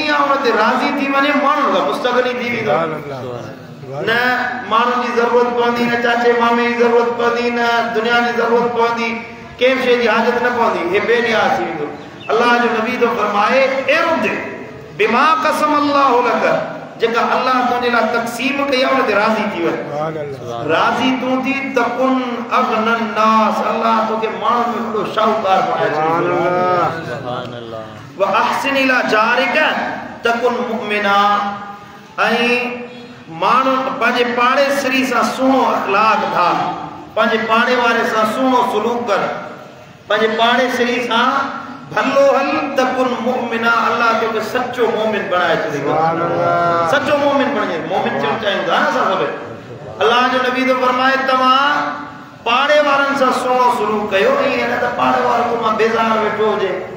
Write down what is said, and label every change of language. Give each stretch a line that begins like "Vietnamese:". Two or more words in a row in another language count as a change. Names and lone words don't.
Sindhi: आहे हुन ते राज़ी थी वञे माण्हुनि खां मुस्तगनी थी वेंदो न माण्हुनि जी ज़रूरत पवंदी न चाचे मामे जी ज़रूरत पवंदी न दुनिया जी ज़रूरत पवंदी कंहिं शइ जी हाज़त न पवंदी हे बेनियाज़ थी वेंदो अल्लाह जो नबी तो फरमाए
Arabic: ارض بما قسم الله لك
Sindhi: जेका अल्लाह तुंहिंजे लाइ तक़सीम कई आहे उन ते राज़ी थी वञ राज़ी तूं थी
Arabic: تكن أغنى الناس
Sindhi: अल्लाह तोखे माण्हुनि में वॾो शाहूकार बणाए छॾींदो
Arabic: وأحسن إلى جارك تكن مؤمنا
Sindhi: ऐं माण्हू पंहिंजे पाड़ेसरी सां सुहिणो अखलाक धार पंहिंजे पाड़े वारे सां सुहिणो सलूक कर पंहिंजे पाड़ेसरी सां भलो हल
Arabic: تكن مؤمنا
Sindhi: अल्लाह तोखे सचो मोमिन बणाए छॾींदो सचो मोमिन बणिजे मोमिन चवण चाहियूं था न असां सभु अल्लाह जो नबी तो फरमाए तव्हां पाड़े वारनि सां सुहिणो सलूक कयो ईअं न त पाड़े वारो को मां बेज़ार वेठो हुजे